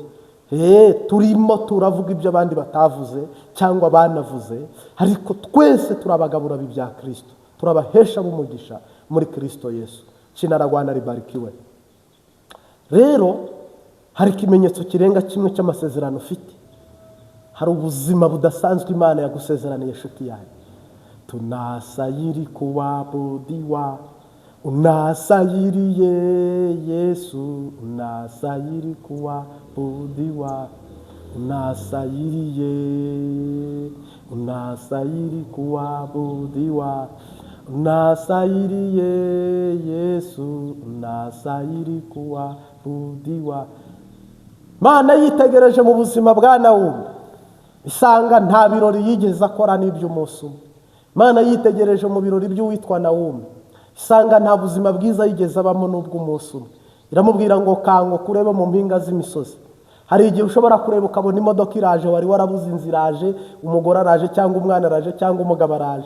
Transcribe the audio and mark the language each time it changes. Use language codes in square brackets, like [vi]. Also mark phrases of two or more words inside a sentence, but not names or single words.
[rw] Turimo turavuga ibyo abandi batavuze cyangwa banavuze, ariko twese turabagabura bibya Kristo, turabahesha b'umugisha muri Kristo Yesu. Kinaragwana ribarikiwe. Rero hari ikimenyetso kirenga kimwe cy'amasezerano ufite. Hari ubuzima budasanzwe Imana yagusezeraniye inshuti yanjye. [sw] Tunasayiri kuabudiwa, unastahili Yesu, unastahili kuabudiwa, unastahili, unastahili kuabudiwa, unastahili Yesu, unastahili kuabudiwa. [rw] Mana yitegereje mu buzima bwa Nawomi, isanga nta birori yigeze akora n'iby'umunsi umwe. Mana yitegereje mu birori by'uwitwa Nawomi, isanga nta buzima bwiza yigeze abamo n'ubw'umunsi umwe. Iramubwira ngo kango kureba mu mpinga z'imisozi. Hari igihe ushobora kureba ukabona imodoka iraje, wari warabuze inzira iraje, umugore araje cyangwa umwana araje cyangwa umugabo araje.